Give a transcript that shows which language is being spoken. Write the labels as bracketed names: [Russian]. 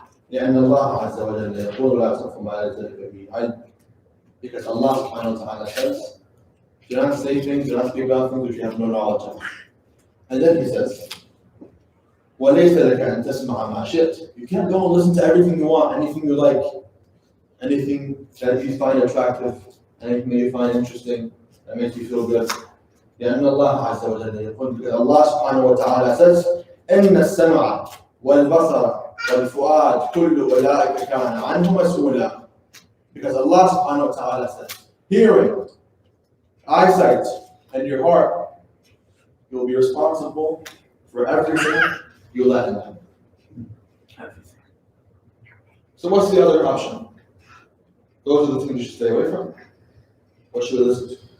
[Arabic] لأن الله عز وجل يقول لا تقف ما ليس لك به علم. [English] Because Allah subhanahu wa ta'ala says, do not say things, do not speak about things which you have no knowledge of. And then he says, [Arabic] وَلَيْسَ لَكَ أَن تَسْمَعَ مَا شِئْتَ. [English] You can't go and listen to everything you want, anything you like, anything that you find attractive, anything that you find interesting, that makes you feel good. [Arabic] لأن الله عز وجل يقول, [English] because Allah subhanahu wa ta'ala says, [Arabic] إِنَّ السَّمْعَ وَالْبَصَرَ وَالْفُؤَادَ كُلُّ أُولَٰئِكَ كَانَ عَنْهُ مَسْئُولًا. [English] Because Allah subhanahu wa ta'ala says, hearing, eyesight, and your heart, you'll be responsible for everything you let in them. Everything. So what's the other option? Those are the things you should stay away from. What should we listen to?